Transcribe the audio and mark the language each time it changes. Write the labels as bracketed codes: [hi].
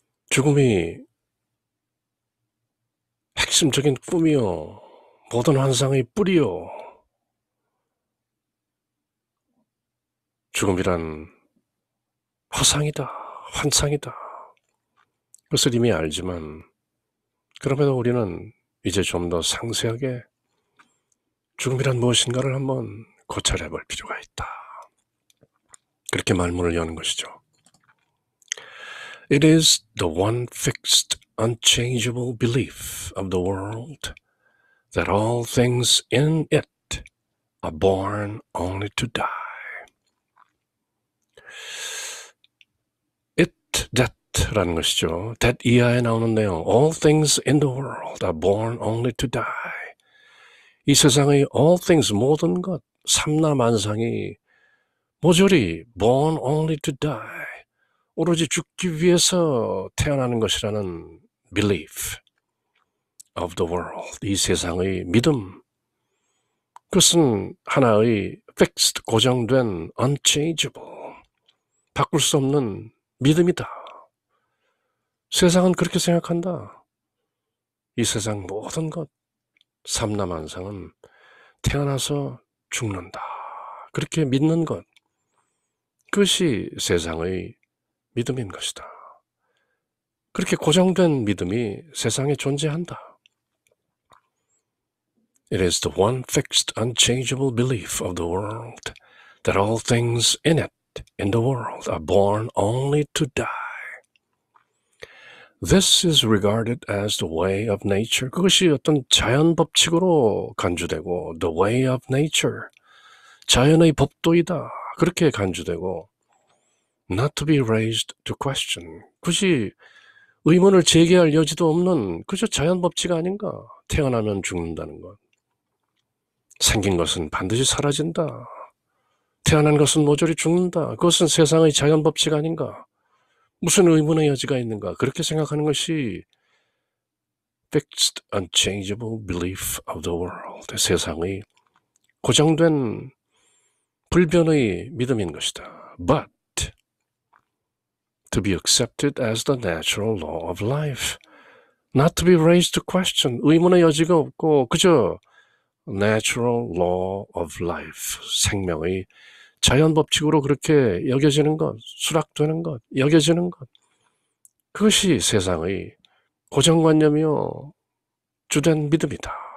[ko] 죽음이 핵심적인 꿈이요, 모든 환상의 뿌리요, 죽음이란 허상이다, 환상이다. 그것을 이미 알지만 그럼에도 우리는 이제 좀 더 상세하게 죽음이란 무엇인가를 한번 고찰해 볼 필요가 있다. 그렇게 말문을 여는 것이죠. [en] It is the one fixed, unchangeable belief of the world that all things in it are born only to die. [ko] It, that라는 것이죠. [en] that [ko] 이하에 나오는 내용, [en] all things in the world are born only to die. [ko] 이 세상의 all things, 모든 것, 삼라만상이 모조리 [en] born only to die, [ko] 오로지 죽기 위해서 태어나는 것이라는 [en] belief of the world, [ko] 이 세상의 믿음, 그것은 하나의 fixed, 고정된 unchangeable, 바꿀 수 없는 믿음이다. 세상은 그렇게 생각한다. 이 세상 모든 것, 삼라만상은 태어나서 죽는다. 그렇게 믿는 것, 그것이 세상의 믿음인 것이다. 그렇게 고정된 믿음이 세상에 존재한다. [en] It is the one fixed, unchangeable belief of the world that all things in it, in the world, are born only to die. This is regarded as the way of nature. [ko] 그것이 어떤 자연 법칙으로 간주되고 [en] the way of nature, [ko] 자연의 법도이다. 그렇게 간주되고 [en] not to be raised to question. [ko] 굳이 의문을 제기할 여지도 없는 그저 자연 법칙 아닌가? 태어나면 죽는다는 것. 생긴 것은 반드시 사라진다. 태어난 것은 모조리 죽는다. 그것은 세상의 자연 법칙 아닌가? 무슨 의문의 여지가 있는가? 그렇게 생각하는 것이 [en] fixed, unchangeable belief of the world, [ko] 세상의 고정된 불변의 믿음인 것이다. [en] But to be accepted as the natural law of life, not to be raised to question, [ko] 의문의 여지가 없고 그저 [en] natural law of life, [ko] 생명의 자연 법칙으로 그렇게 여겨지는 것, 수락되는 것, 여겨지는 것, 그것이 세상의 고정관념이요 주된 믿음이다.